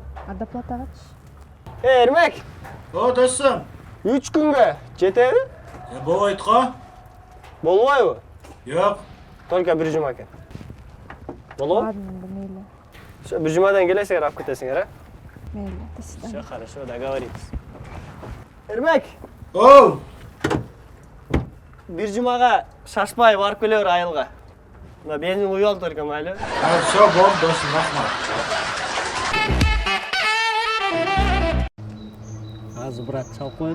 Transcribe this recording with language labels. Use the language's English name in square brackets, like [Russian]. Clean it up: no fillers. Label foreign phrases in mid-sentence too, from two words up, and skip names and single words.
[Kyrgyz] А доплатагачы? Эрмек, О, досум. 3 күнгө жетеби? Болбойт го? Болбойбу? Жок. Только бир жума экен. Болобу? Ладно, мейли. Всё, бир жумадан келесиңер, алып кетесиңер, а? Мейли, [Russian] до свидания. Всё хорошо, договорились. [Kyrgyz] Эрмек, Оу. бир жумага шашпай барып келе бер айылга. Мына бензин куюп ал только майлы. Всё, болду, досум, рахмат. Азыр брат чалып коет.